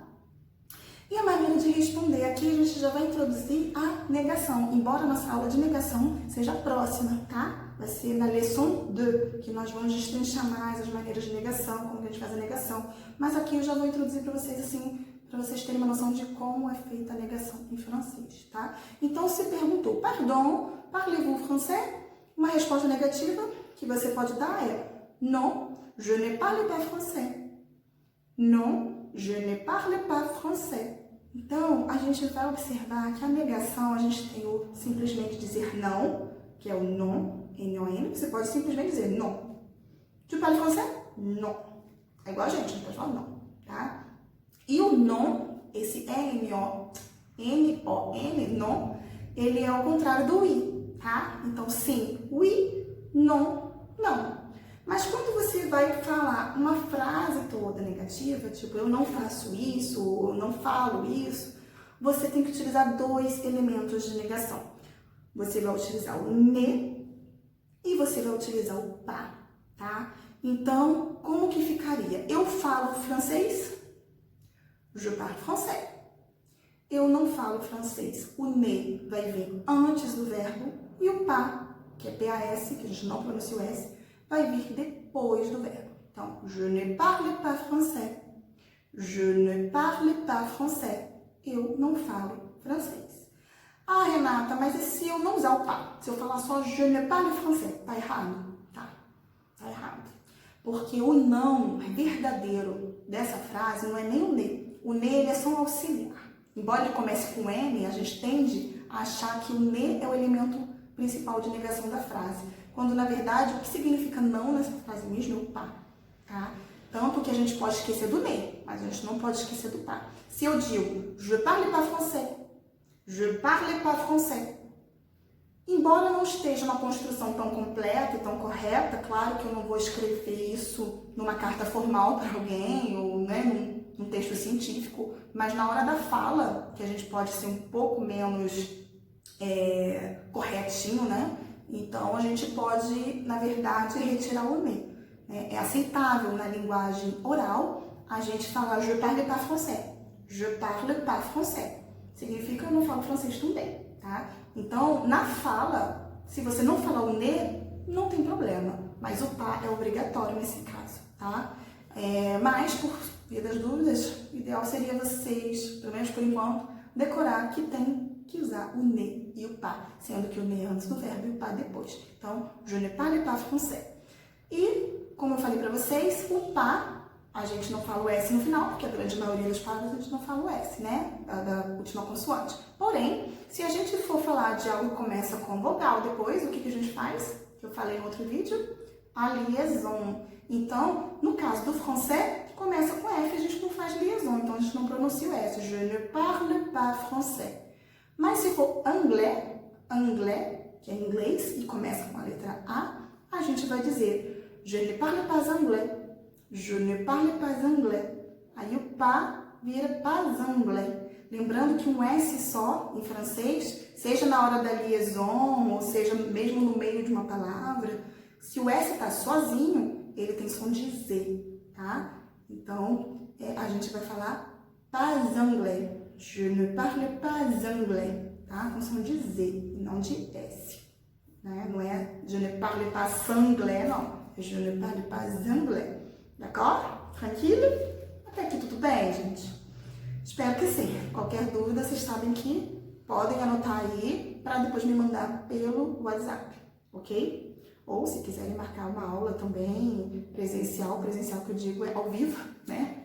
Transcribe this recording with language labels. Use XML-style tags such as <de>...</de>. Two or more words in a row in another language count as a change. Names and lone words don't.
<pt>E a maneira de responder, aqui a gente já vai introduzir a negação, embora a nossa aula de negação seja próxima, tá? Vai ser na leçon 2, que nós vamos destrinchar mais as maneiras de negação, como que a gente faz a negação. Mas aqui eu já vou introduzir para vocês, assim, para vocês terem uma noção de como é feita a negação em francês, tá? Então, se perguntou,</pt> <fr>pardon, parlez-vous français?</fr> <pt>Uma resposta negativa que você pode dar é</pt> <fr>non, je ne parle pas français. Non, je ne parle pas français.</fr> <pt>Então, a gente vai observar que a negação, a gente tem o simplesmente dizer não, que é o non, N-O-N. Você pode simplesmente dizer non.</pt> <fr>Tu parles français? Non.</fr> <pt>É igual a gente pode falar não, tá? E o non, esse N-O-N, non, ele é o contrário do oui, tá? Então, sim,</pt> <fr>oui, non,</fr> <pt>não. Mas quando você vai falar uma frase toda negativa, tipo, eu não faço isso, ou eu não falo isso, você tem que utilizar dois elementos de negação. Você vai utilizar o ne e você vai utilizar o pas, tá? Então, como que ficaria? Eu falo francês,</pt> <fr>je parle français.</fr> <pt>Eu não falo francês, o ne vai vir antes do verbo e o pas, que é P-A-S, que a gente não pronuncia o S, vai vir depois do verbo. Então,</pt> <fr>je ne parle pas français. Je ne parle pas français.</fr> <pt>Eu não falo francês. Ah, Renata, mas e se eu não usar o pas? Se eu falar só</pt> <fr>je ne parle français,</fr> <pt>tá errado? Tá errado. Porque o não verdadeiro dessa frase não é nem o ne. O ne, ele é só um auxiliar. Embora ele comece com N, a gente tende a achar que o ne é o elemento principal de negação da frase. Quando, na verdade, o que significa não nessa frase mesmo é o pas, tá? Tanto que a gente pode esquecer do ne, mas a gente não pode esquecer do pas. Se eu digo,</pt> <fr>je parle pas français, je parle pas français,</fr> <pt>embora não esteja uma construção tão completa e tão correta, claro que eu não vou escrever isso numa carta formal para alguém, ou num texto científico, mas na hora da fala, que a gente pode ser um pouco menos corretinho, né? Então, a gente pode, na verdade, retirar o ne. É aceitável na linguagem oral a gente falar</pt> <fr>je parle pas français. Je parle pas français.</fr> <pt>Significa eu não falo francês também, tá? Então, na fala, se você não falar o ne, não tem problema. Mas o pas é obrigatório nesse caso, tá? Mas, por via das dúvidas, o ideal seria vocês, pelo menos por enquanto, decorar que tem que usar o ne e o pas, sendo que o ne é antes do verbo e o pas depois. Então,</pt> <fr>je ne parle pas français.</fr> <pt>E, como eu falei para vocês, o pas, a gente não fala o S no final, porque a grande maioria das palavras a gente não fala o S, né? Da última consoante. Porém, se a gente for falar de algo que começa com vogal depois, o que a gente faz? Que eu falei em outro vídeo, a liaison. Então, no caso do français, começa com F, a gente não faz liaison, então a gente não pronuncia o S.</pt> <fr>Je ne parle pas français.</fr> <pt>Mas se for anglais, que é inglês e começa com a letra A gente vai dizer</pt> <fr>je ne parle pas anglais, je ne parle pas anglais.</fr> <pt>Aí o pas vira</pt> <fr>pas anglais.</fr> <pt>Lembrando que um S só em francês, seja na hora da liaison, ou seja mesmo no meio de uma palavra, se o S está sozinho, ele tem som de Z, tá? Então, a gente vai falar</pt> <fr>pas anglais. Je ne parle pas anglais,</fr> <pt>tá? Com som de Z e não de S, né? Não é</pt> <fr>je ne parle pas anglais,</fr> <pt>não.</pt> <fr>É je ne parle pas anglais. D'accord?</fr> <pt>Tranquilo? Até aqui tudo bem, gente? Espero que sim. Qualquer dúvida, vocês sabem que podem anotar aí para depois me mandar pelo WhatsApp, ok? Ou se quiserem marcar uma aula também presencial que eu digo é ao vivo, né?</pt>